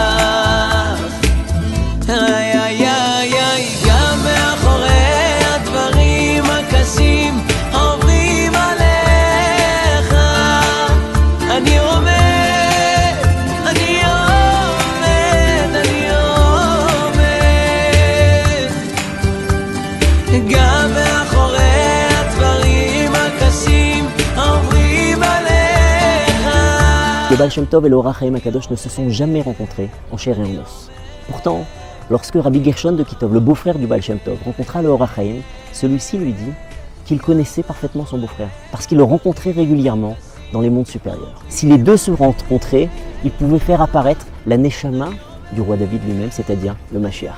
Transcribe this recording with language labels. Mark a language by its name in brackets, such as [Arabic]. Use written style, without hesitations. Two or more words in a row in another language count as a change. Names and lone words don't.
[Hebrew] גם מאחורי הדברים הקשים עוברים עליך אני עומד, אני עומד, אני עומד גם מאחורי הדברים הקשים עוברים עליך. [French] Le Baal Shem Tov et le Or HaChaim HaKadosh ne se sont jamais rencontrés en chair et en os. Pourtant, lorsque Rabbi Gershon de Kitov, le beau-frère du Baal Shem Tov, rencontra le Or HaChaim, celui-ci lui dit qu'il connaissait parfaitement son beau-frère, parce qu'il le rencontrait régulièrement dans les mondes supérieurs. Si les deux se rencontraient, ils pouvaient faire apparaître la Neshama du roi David lui-même, c'est-à-dire le Mashiach.